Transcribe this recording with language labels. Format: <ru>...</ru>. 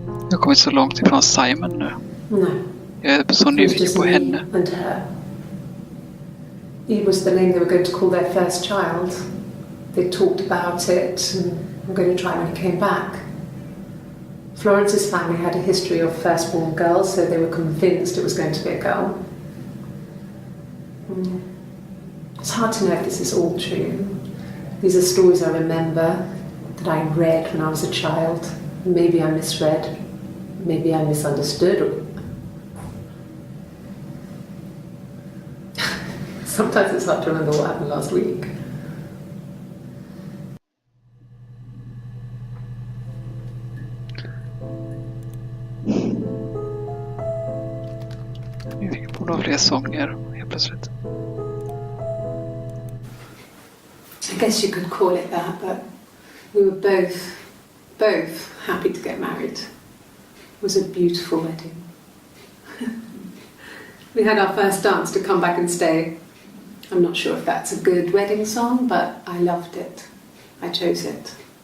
<sv>Jag har kommit så långt ifrån Simon nu.</sv> <en>No.</en> <sv>Jag är så nyfiken på henne.</sv> <en>And her. It was the name they were going to call their first child. They talked about it and were going to try when he came back. Florence's family had a history of firstborn girls, so they were convinced it was going to be a girl. It's hard to know if this is all true. These are stories I remember that I read when I was a child. Maybe I misread. Maybe I misunderstood. Sometimes it's hard to remember what happened last week.</en> <sv>Vi borde ha fler sånger helt plötsligt.</sv> <en>I guess you could call it that, but we were both happy to get married. was a beautiful wedding. We had our first dance to Come Back and Stay. I'm not sure if that's a good wedding song, but I loved it. I chose it.</en>